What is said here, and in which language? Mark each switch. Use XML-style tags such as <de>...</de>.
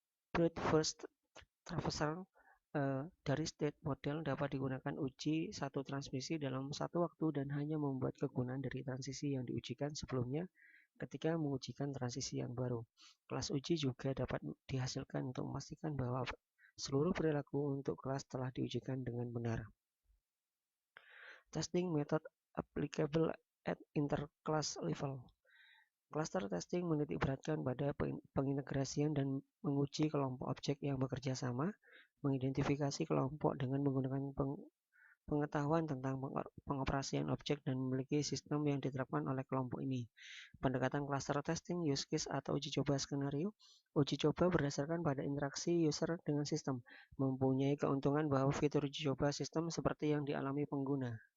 <id>Brute First Traversal dari state model dapat digunakan uji satu transmisi dalam satu waktu dan hanya membuat kegunaan dari transisi yang diujikan sebelumnya ketika mengujikan transisi yang baru. Kelas uji juga dapat dihasilkan untuk memastikan bahwa seluruh perilaku untuk kelas telah diujikan dengan benar.</id> <en>Testing method applicable at interclass level.</en> <id>Cluster testing menitikberatkan pada pengintegrasian dan menguji kelompok objek yang bekerja sama, mengidentifikasi kelompok dengan menggunakan pengetahuan tentang pengoperasian objek dan memiliki sistem yang diterapkan oleh kelompok ini. Pendekatan cluster testing, use case atau uji coba skenario. Uji coba berdasarkan pada interaksi user dengan sistem, mempunyai keuntungan bahwa fitur uji coba sistem seperti yang dialami pengguna.</id>